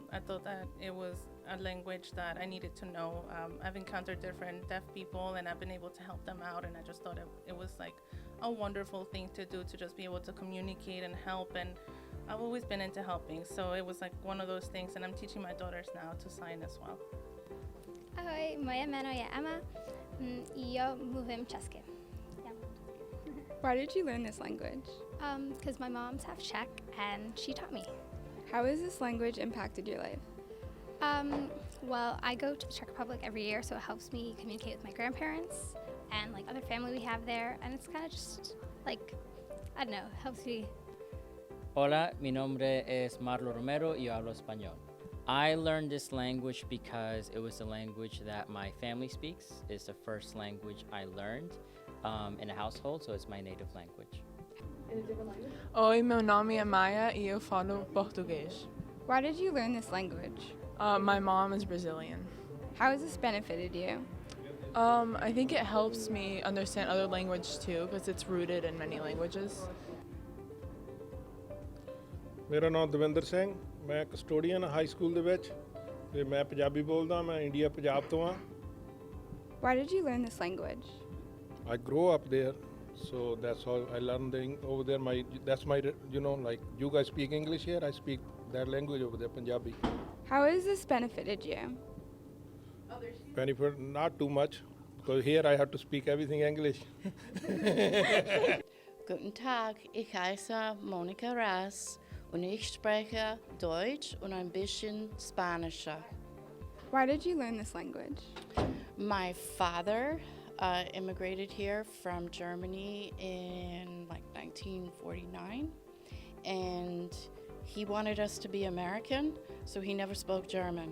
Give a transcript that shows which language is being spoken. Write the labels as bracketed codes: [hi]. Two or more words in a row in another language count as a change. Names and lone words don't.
[en] I thought that it was a language that I needed to know. I've encountered different deaf people and I've been able to help them out, and I just thought it was like a wonderful thing to do, to just be able to communicate and help, and I've always been into helping, so it was like one of those things, and I'm teaching my daughters now to sign as well. [cs] Ahoj, moje jméno je Emma i já mluvím česky. [en] Why did you learn this language? Because my mom's half Czech and she taught me. How has this language impacted your life? Well, I go to the Czech Republic every year, so it helps me communicate with my grandparents and other family we have there, and it's kind of just I don't know, helps me. [es] Hola, mi nombre es Marlo Romero y yo hablo español. [en] I learned this language because it was the language that my family speaks. It's the first language I learned in a household, so it's my native language. In a different language? [pt] Oi, meu nome é Maia e eu falo português. [en] Why did you learn this language? My mom is Brazilian. How has this benefited you? I think it helps me understand other language too because it's rooted in many languages. [pa] ਮੇਰਾ ਨਾਮ ਦਵਿੰਦਰ ਸਿੰਘ, ਮੈਂ ਕਸਟੋਡੀਅਨ ਹਾਈ ਸਕੂਲ ਦੇ ਵਿੱਚ ਤੇ ਮੈਂ ਪੰਜਾਬੀ ਬੋਲਦਾ, ਮੈਂ ਇੰਡੀਆ ਪੰਜਾਬ ਤੋਂ ਆ. [en] Why did you learn this language? I grew up there, so that's how I learned over there. That's my, you guys speak English here, I speak that language over there, Punjabi. How has this benefited you? Benefit, not too much, because here I have to speak everything English. [de] Guten Tag, ich heiße Monika Ras und ich spreche Deutsch und ein bisschen Spanish. [en] Why did you learn this language? My father immigrated here from Germany in 1949, and he wanted us to be American, so he never spoke German.